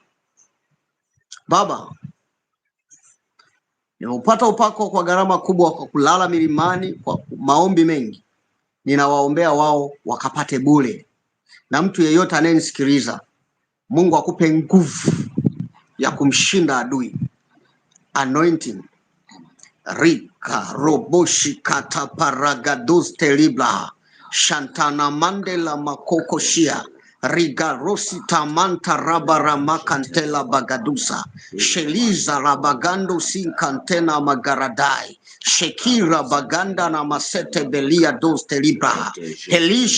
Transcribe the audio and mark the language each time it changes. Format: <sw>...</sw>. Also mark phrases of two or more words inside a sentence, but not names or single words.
<sw>Baba, nimeupata upako kwa gharama kubwa, kwa kulala milimani, kwa maombi mengi. Ninawaombea wao wakapate bure, na mtu yeyote anayenisikiliza, Mungu akupe nguvu ya kumshinda adui. Anointing, rika roboshi kata paragados telibla shantana mandela makokoshia riga rosi tamanta rabara makantela bagadusa sheliza rabagando sinkantena magaradai shekira baganda na masete belia dos telibra helisha</sw>